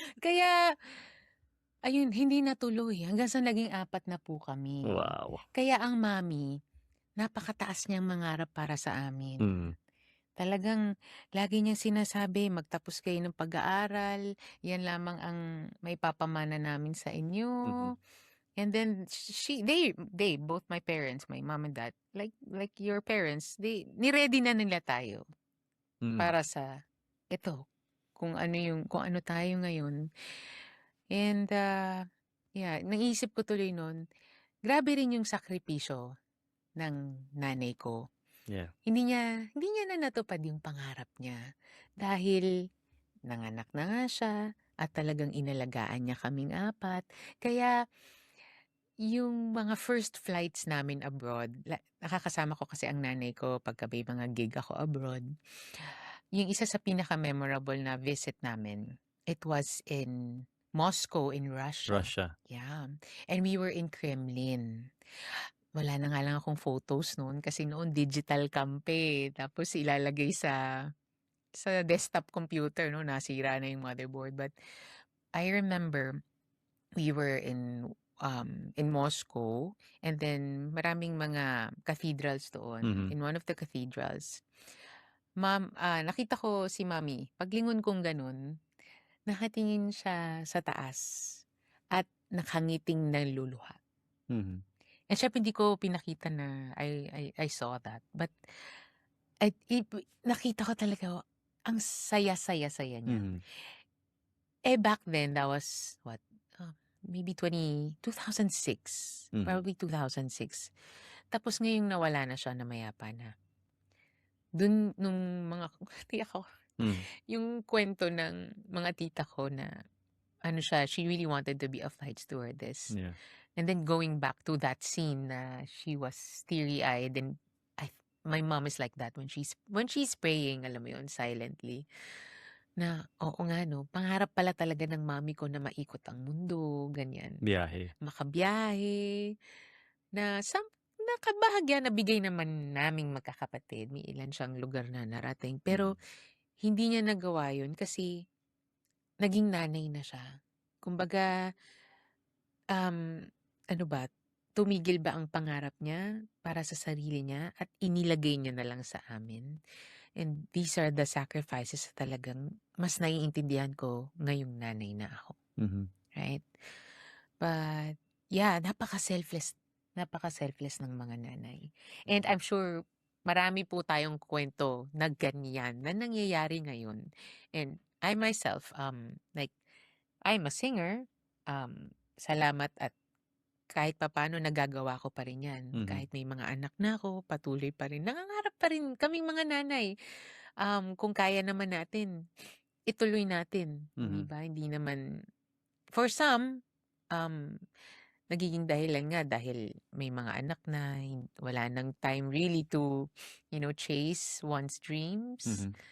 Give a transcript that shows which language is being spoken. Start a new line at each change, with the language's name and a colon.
Filipino: Kaya, ayun, hindi natuloy hanggang sa naging 4 na po kami.
English: Wow.
Filipino: Kaya ang mami, napakataas niyang mangarap para sa amin. Mm. Talagang lagi niyang sinasabi, "Magtapos kayo ng pag-aaral, yan lamang ang maipapamana namin sa inyo." Mhm.
English: And then they both my parents, my mom and dad, like your parents,
Filipino: ni-ready na nila tayo Mm. para sa ito, kung ano tayo ngayon. And, yeah, naisip ko tuloy nun, grabe rin yung sakripisyo ng nanay ko.
English: Yeah.
Filipino: Hindi niya na natupad yung pangarap niya dahil nanganak na nga siya at talagang inalagaan niya kaming 4. Kaya yung mga first flights namin abroad, nakakasama ko kasi ang nanay ko pagka may mga gig ako abroad. Yung isa sa pinaka-memorable na
English: visit namin, it was in Moscow in Russia. Russia. Yeah, and we were in Kremlin.
Filipino: Wala na nga lang akong photos noon kasi noon digital cam pa, tapos ilalagay sa desktop computer 'no, nasira na yung motherboard.
English: But I remember we were in Moscow and then
Filipino: maraming mga cathedrals doon. Mhm. In one of the cathedrals, nakita ko si mami, paglingon kong gano'n, nakatingin siya sa taas at nakangiting naluluha. Mhm. And syempre hindi ko pinakita na
English: I saw that.
Filipino: But nakita ko talaga ang saya-saya-saya niya. Mhm.
English: Back then that was what, maybe 2006, Mhm. probably 2006.
Filipino: Tapos ngayong nawala na siya, namayapa na. Dun nung mga tiyak ako, Yung kwento ng mga tita ko na ano siya,
English: she really wanted to be a flight stewardess. Yeah. And then going back to that scene na she was teary-eyed and my mom is like that when she's praying,
Filipino: alam mo yun,
English: silently.
Filipino: Na, oo nga no, pangarap pala talaga ng mami ko na maikot ang mundo, ganyan. Biyahe. Makabiyahe, na nakabahagya na bigay naman naming magkakapatid. May ilan siyang lugar na narating. Pero hindi niya nagawa yun kasi naging nanay na siya. Kumbaga, ano ba, tumigil ba ang pangarap niya para sa sarili niya at inilagay niya na lang sa amin.
English: And these are the sacrifices
Filipino: na talagang mas naiintindihan ko ngayong nanay na ako. Right? But yeah, napaka-selfless ng mga nanay.
English: And I'm sure
Filipino: marami po tayong kwento na ganyan na nangyayari ngayon.
English: And I myself, like, I'm a singer.
Filipino: Salamat at kahit papaano nagagawa ko pa rin yan. Kahit may mga anak na ako, patuloy pa rin. Nangangarap pa rin kaming mga nanay. Kung kaya naman natin, ituloy natin. Di ba? Hindi naman, for some, nagiging dahilan nga dahil may mga anak na wala nang
English: time really to, chase one's dreams.